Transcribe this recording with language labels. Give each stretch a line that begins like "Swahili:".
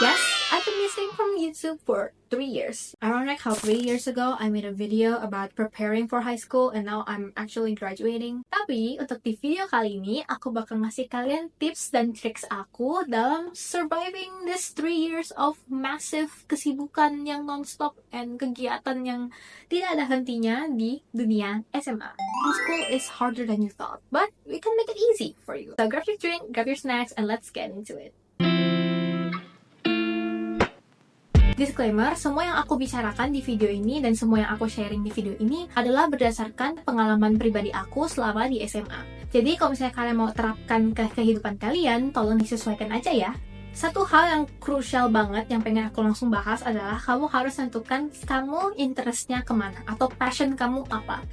English: Yes, I've been missing from YouTube for 3 years. Ironic how 3 years ago I made a video about preparing for high school and now I'm actually graduating.
Indonesian: Tapi untuk di video kali ini aku bakal ngasih kalian tips dan tricks aku dalam
English: surviving this 3 years of massive
Indonesian: kesibukan yang
English: non-stop and
Indonesian: kegiatan yang tidak ada hentinya di dunia SMA.
English: High school is harder than you thought, but we can make it easy for you. So grab your drink, grab your snacks, and let's get into it.
Indonesian: Disclaimer, semua yang aku bicarakan di video ini dan semua yang aku sharing di video ini adalah berdasarkan pengalaman pribadi aku selama di SMA. Jadi kalau misalnya kalian mau terapkan ke kehidupan kalian, tolong disesuaikan aja ya. Satu hal yang krusial banget yang pengen aku langsung bahas adalah kamu harus tentukan kamu interestnya kemana atau passion kamu apa.